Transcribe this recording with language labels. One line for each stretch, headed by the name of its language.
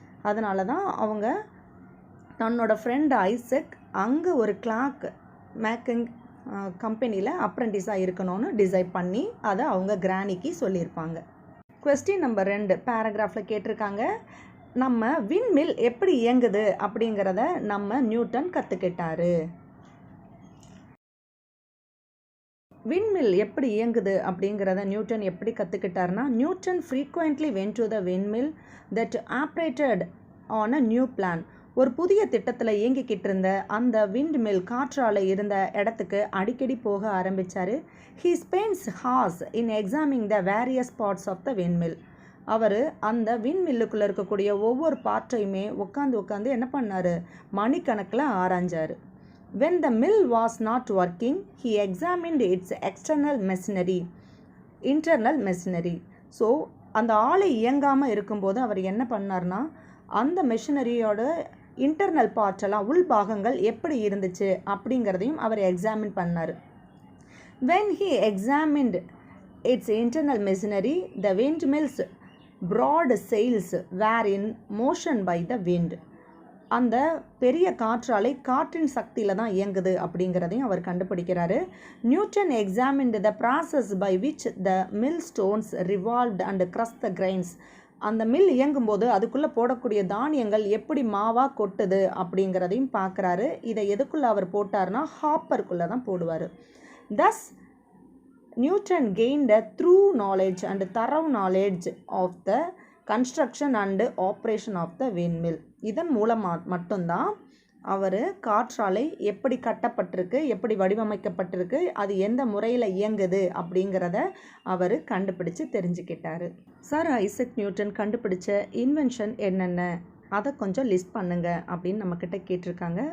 Tamil: அதனால தான் அவங்க தன்னோட ஃப்ரெண்ட் ஐசக் அங்கே ஒரு கிளாக் மேக்கிங் கம்பெனியில் அப்ரெண்டிஸாக இருக்கணும்னு டிசைட் பண்ணி அதை அவங்க கிரானிக்கு சொல்லியிருப்பாங்க.
English: Question number 2
Tamil: பேராகிராஃபில் கேட்டிருக்காங்க, நம்ம விண்மில் எப்படி இயங்குது அப்படிங்கிறத நம்ம நியூட்டன் கற்றுக்கிட்டாரு. விண்மில் எப்படி இயங்குது அப்படிங்கிறத நியூட்டன் எப்படி கற்றுக்கிட்டாருன்னா, Newton
English: frequently went to the windmill that operated on a new plan.
Tamil: ஒரு புதிய திட்டத்தில் இயங்கிக்கிட்டு இருந்த அந்த விண்ட்மில் காற்றாலை இருந்த இடத்துக்கு அடிக்கடி போக ஆரம்பித்தார்.
English: He spends hours in examining the various parts of the windmill.
Tamil: அவர் அந்த விண்மில்லுக்குள்ளே இருக்கக்கூடிய ஒவ்வொரு பார்ட்டையுமே உட்காந்து என்ன பண்ணார், மணிக்கணக்கில் ஆராய்ஞ்சார்.
English: When the mill was not working, he examined its external machinery, internal machinery.
Tamil: So அந்த ஆலை இயங்காமல் இருக்கும்போது அவர் என்ன பண்ணார்னா அந்த மெஷினரியோட இன்டர்னல் பார்ட்டெல்லாம் உள்பாகங்கள் எப்படி இருந்துச்சு அப்படிங்கிறதையும் அவர் எக்ஸாமின் பண்ணார்.
English: When he examined its internal machinery, the windmill's broad sails were in motion by the wind.
Tamil: அந்த பெரிய காற்றாலை காற்றின் சக்தியில் தான் இயங்குது அப்படிங்கிறதையும் அவர் கண்டுபிடிக்கிறாரு.
English: Newton examined the process by which the mill stones revolved and crush the grains.
Tamil: அந்த மில் இயங்கும்போது அதுக்குள்ளே போடக்கூடிய தானியங்கள் எப்படி மாவாக கொட்டுது அப்படிங்கிறதையும் பார்க்குறாரு. இதை எதுக்குள்ளே அவர் போட்டார்னா ஹாப்பருக்குள்ளே தான் போடுவார்.
English: Thus Newton gained a thorough knowledge of the construction and operation of the windmill.
Tamil: இதன் மூலமாக மட்டும்தான் அவர் காற்றாலை எப்படி கட்டப்பட்டிருக்கு, எப்படி வடிவமைக்கப்பட்டிருக்கு, அது எந்த முறையில் இயங்குது அப்படிங்கிறத அவர் கண்டுபிடிச்சு தெரிஞ்சுக்கிட்டாரு. சார் ஐசக் நியூட்டன் கண்டுபிடிச்ச இன்வென்ஷன் என்னென்ன, அதை கொஞ்சம் லிஸ்ட் பண்ணுங்க அப்படின்னு நம்மக்கிட்ட கேட்டிருக்காங்க.